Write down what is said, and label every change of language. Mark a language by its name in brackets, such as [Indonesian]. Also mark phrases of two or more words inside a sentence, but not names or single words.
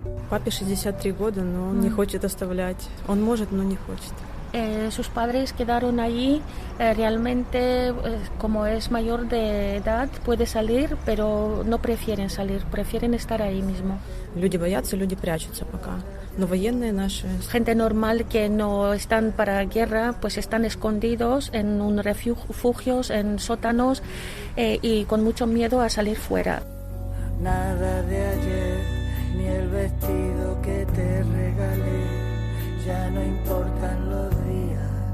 [Russian] Папе 63 года, но не хочет оставлять. Он может, но не хочет. [Spanish] Sus padres quedaron allí, realmente como es mayor de edad puede salir, pero no prefieren salir, prefieren estar ahí mismo. [Russian] Люди боятся, люди прячутся пока. Но военные наши... [Spanish] Gente normal que no están para guerra, pues están escondidos en un refugios, en sótanos y con mucho miedo a salir fuera. Nada de ayer, ni el vestido que te regalé, ya no importan los días.